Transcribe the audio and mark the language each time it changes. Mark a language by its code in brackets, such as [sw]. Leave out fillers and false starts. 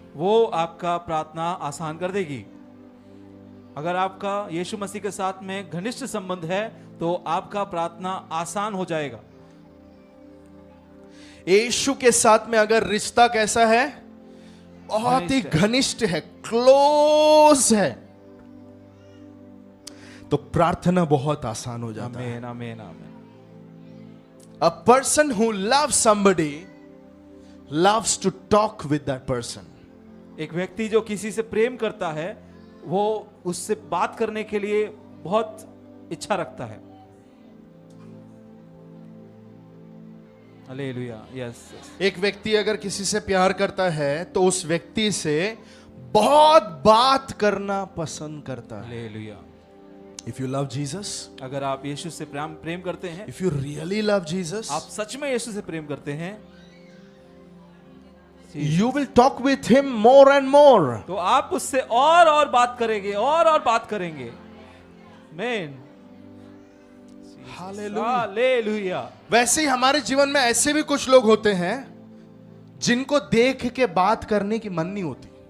[hi] वो आपका प्रार्थना आसान कर देगी। अगर आपका यीशु मसीह के साथ में घनिष्ठ संबंध है तो आपका प्रार्थना आसान हो जाएगा। यीशु के साथ में अगर रिश्ता कैसा है? बहुत ही घनिष्ठ है, क्लोज है, तो प्रार्थना बहुत आसान हो जाता है। आमेन, आमेन, आमेन। [en] A person who loves somebody loves to talk with that person. [hi] एक व्यक्ति जो किसी से प्रेम करता है वो उससे बात करने के लिए बहुत इच्छा रखता है। हालेलुया। यस। एक व्यक्ति अगर किसी से प्यार करता है तो उस व्यक्ति से बहुत बात करना पसंद करता है। Hallelujah. [en] If you love Jesus, [hi] अगर आप यीशु से प्रेम करते हैं, [en] if you really love Jesus, [hi] आप सच में यीशु से प्रेम करते हैं, [en] you will talk with him more and more. [hi] तो आप उससे और बात करेंगे, और बात करेंगे। आमीन। हालेलुया। वैसे ही हमारे जीवन में ऐसे भी कुछ लोग होते हैं जिनको देख के बात करने की मन नहीं होती।